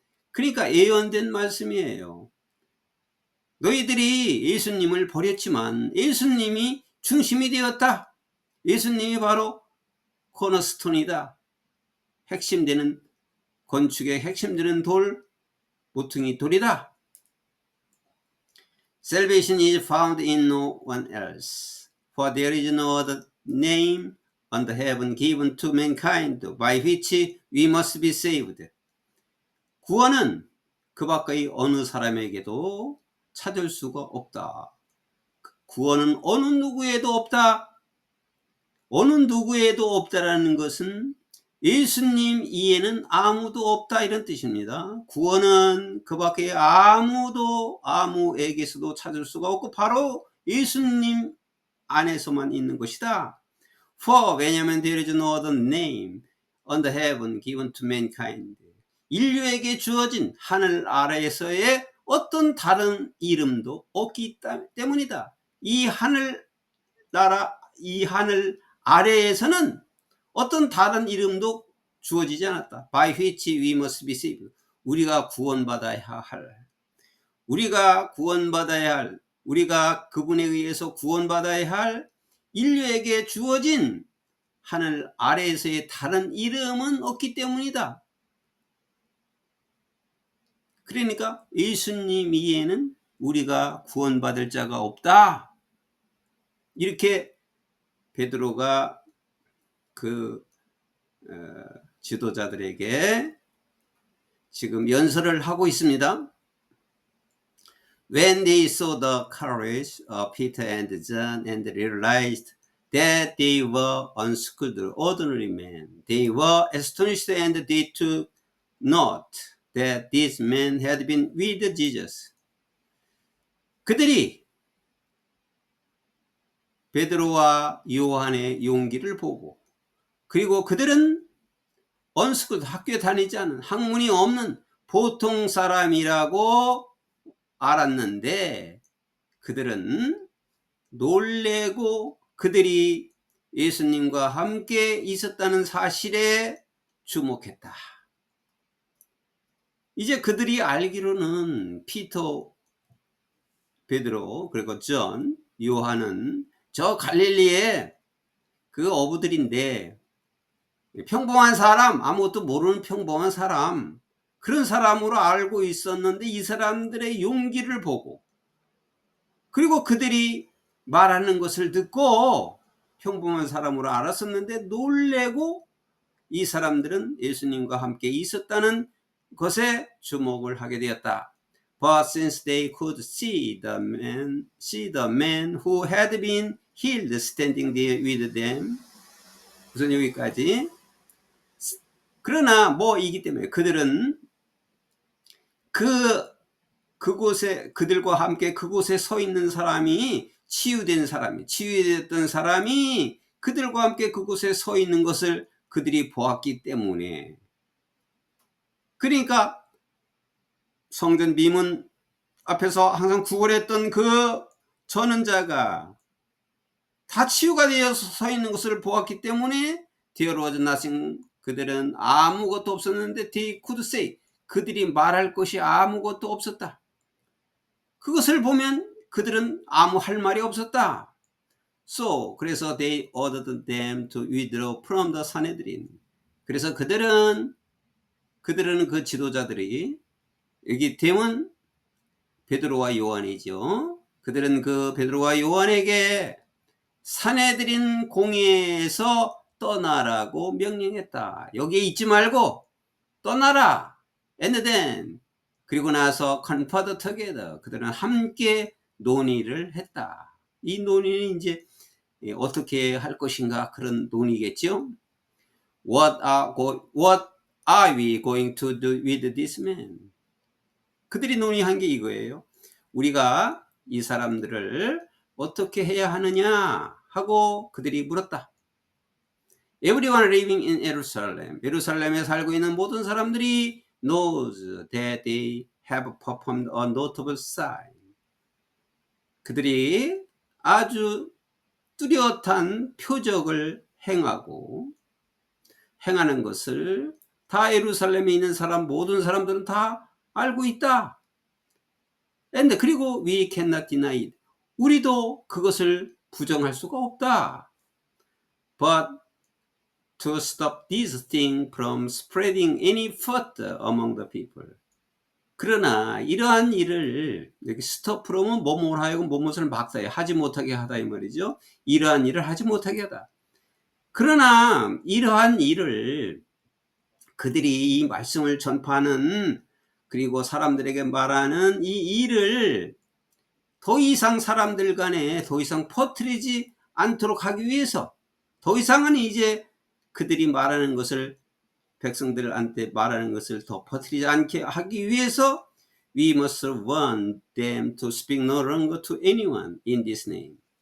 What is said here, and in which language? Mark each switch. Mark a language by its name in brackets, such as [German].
[Korean] 그러니까 예언된 말씀이에요. 너희들이 예수님을 버렸지만 예수님이 중심이 되었다. 예수님이 바로 코너스톤이다. 핵심되는, 건축의 핵심되는 돌, 모퉁이 돌이다. [English] Salvation is found in no one else. For there is no other name under heaven given to mankind by which we must be saved. [Korean] 구원은 그 밖의 어느 사람에게도 찾을 수가 없다. 구원은 어느 누구에도 없다. 어느 누구에도 없다라는 것은 예수님 이에는 아무도 없다, 이런 뜻입니다. 구원은 그 밖에 아무에게서도 찾을 수가 없고 바로 예수님 안에서만 있는 것이다. [English] For, [Korean] 왜냐하면 [English] there is no other name under heaven given to mankind. [Korean] 인류에게 주어진 하늘 아래에서의 어떤 다른 이름도 없기 때문이다. 이 하늘 아래에서는 어떤 다른 이름도 주어지지 않았다. [English] By which we must be saved. [Korean] 우리가 구원받아야 할, 우리가 그분에 의해서 구원받아야 할 인류에게 주어진 하늘 아래에서의 다른 이름은 없기 때문이다. 그러니까 예수님 이외에는 우리가 구원받을 자가 없다. 이렇게 베드로가 그 지도자들에게 지금 연설을 하고 있습니다. [English] When they saw the courage of Peter and John and realized that they were unschooled, ordinary men, they were astonished and they took note that these men had been with Jesus. [Korean] 그들이 베드로와 요한의 용기를 보고, 그리고 그들은 언스쿨 학교에 다니지 않은 학문이 없는 보통 사람이라고 알았는데 그들은 놀래고 그들이 예수님과 함께 있었다는 사실에 주목했다. 이제 그들이 알기로는 피터, 베드로, 그리고 존, 요한은 저 갈릴리의 그 어부들인데 평범한 사람, 아무것도 모르는 평범한 사람, 그런 사람으로 알고 있었는데 이 사람들의 용기를 보고, 그리고 그들이 말하는 것을 듣고 평범한 사람으로 알았었는데 놀래고 이 사람들은 예수님과 함께 있었다는 것에 주목을 하게 되었다. [English] But since they could see the man who had been healed standing there with them. [Korean] 우선 여기까지. 그러나 뭐이기 때문에 그들은 그곳에 그들과 함께 그곳에 서 있는 사람이 치유됐던 사람이 그들과 함께 그곳에 서 있는 것을 그들이 보았기 때문에, 그러니까 성전 미문 앞에서 항상 구걸했던 그 전원자가 다 치유가 되어서 서 있는 것을 보았기 때문에 [English] There was nothing, [Korean] 그들은 아무것도 없었는데 [English] they could say, [Korean] 그들이 말할 것이 아무것도 없었다. 그것을 보면 그들은 아무 할 말이 없었다. [English] So, [Korean] 그래서 [English] they ordered them to withdraw from the Sanhedrin. [Korean] 그래서 그들은 그 지도자들이, 여기 them은 베드로와 요한이죠. 그들은 그 베드로와 요한에게 산헤드린 공회에서 떠나라고 명령했다. 여기에 있지 말고 떠나라. [English] And then, [Korean] 그리고 나서 [English] conferred together, [Korean] 그들은 함께 논의를 했다. 이 논의는 이제 어떻게 할 것인가, 그런 논의겠죠. [English] What are we going to do with this man? [Korean] 그들이 논의한 게 이거예요. 우리가 이 사람들을 어떻게 해야 하느냐 하고 그들이 물었다. [English] Everyone living in Jerusalem, [Korean] 예루살렘에 살고 있는 모든 사람들이 [English] knows that they have performed a notable sign. [Korean] 그들이 아주 뚜렷한 표적을 행하는 것을 다 예루살렘에 있는 사람, 모든 사람들은 다 알고 있다. [English] And [Korean] 그리고 [English] we cannot deny it. [Korean] 우리도 그것을 부정할 수가 없다. [English] But to stop this thing from spreading any further among the people. [Korean] 그러나 이러한 일을, 여기 stop from은 뭐뭐 하여금 뭐뭐를 막사해 하지 못하게 하다 이 말이죠. 이러한 일을 하지 못하게 하다. 그러나 이러한 일을 그들이 이 말씀을 전파하는, 그리고 사람들에게 말하는 이 일을 더 이상 사람들 간에 더 이상 퍼뜨리지 않도록 하기 위해서, 더 이상은 이제 그들이 말하는 것을, 백성들한테 말하는 것을 더 퍼뜨리지 않게 하기 위해서 [English] we must warn them to speak no longer to anyone in this name.